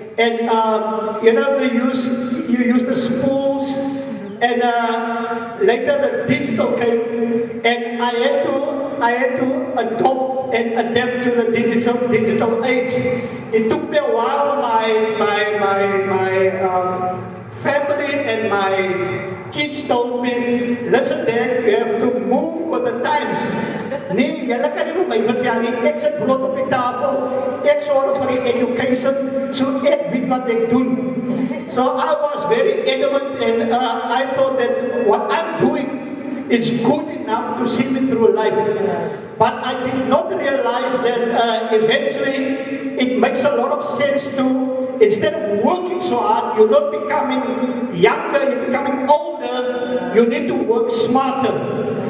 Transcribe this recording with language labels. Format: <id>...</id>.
<en>And you use the spools, and later the digital came, and I had to adopt and adapt to the digital age. It took me a while. My family and my kids told me, listen Dad, you have to move with the times.</en> <af>Nee, julle kan nie vir my vertel nie, ek sit brood op die tafel, ek sorg vir die education, so ek weet wat ek doen.</af> <en>So I was very adamant, and I thought that what I'm doing is good enough to see me through life. But I did not realize that eventually it makes a lot of sense to, instead of working so hard, you're not becoming younger, you're becoming older, you need to work smarter.</en>